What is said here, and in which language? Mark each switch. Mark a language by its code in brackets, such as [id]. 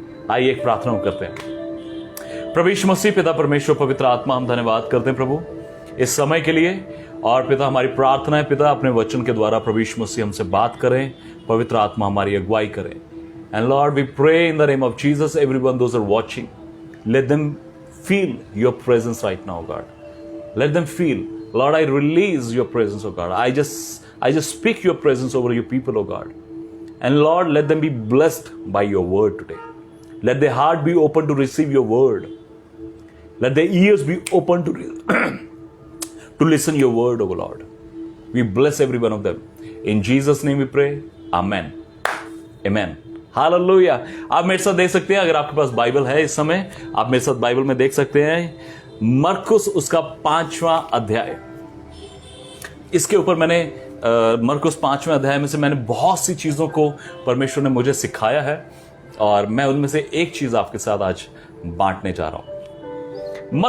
[hi] आइए एक प्रार्थना करते हैं। प्रभु यीशु मसीह, पिता परमेश्वर, पवित्र आत्मा, हम धन्यवाद करते हैं प्रभु इस समय के लिए। और पिता, हमारी प्रार्थना है पिता, अपने वचन के द्वारा प्रभु यीशु मसीह हमसे बात करें, पवित्र आत्मा हमारी अगुवाई करें। [en] And Lord, we pray in the name of Jesus, everyone those are watching, let them feel your presence right now, God. Let them feel, Lord, I release your presence, oh God. I just speak your presence over your people, oh God. And Lord, let them be blessed by your word today. Let their heart be open to receive your word. Let their ears be open to listen your word, oh Lord. We bless every one of them. In Jesus' name we pray. Amen. Amen. Hallelujah. [hi] आप मेरे साथ देख सकते हैं, अगर आपके पास Bible है इस समय, आप मेरे साथ बाइबल में देख सकते हैं मरकुस उसका 5वां अध्याय। इसके ऊपर मैंने मरकुस 5वें अध्याय में से मैंने बहुत सी चीजों को परमेश्वर ने मुझे सिखाया है, और मैं उनमें से एक चीज आपके साथ आज बांटने जा रहा हूं।